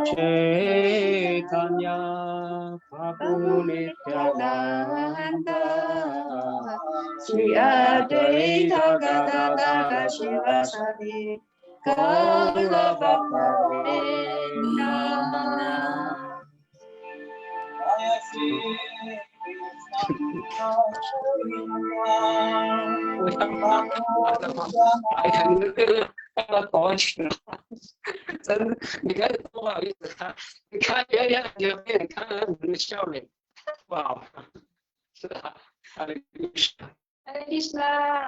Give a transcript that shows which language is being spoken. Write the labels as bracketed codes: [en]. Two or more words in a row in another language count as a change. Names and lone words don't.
[sa] Chaitanya Prabhu Nityananda Shri Advaita Gadadara Shivasadi Gaura Bhakta Jai Shri Krishna, [zh] 搞起了，真的，你看多不好意思啊！你看，有没有看到你的笑脸？不好，是吧？哈利路亚，哈利路亚，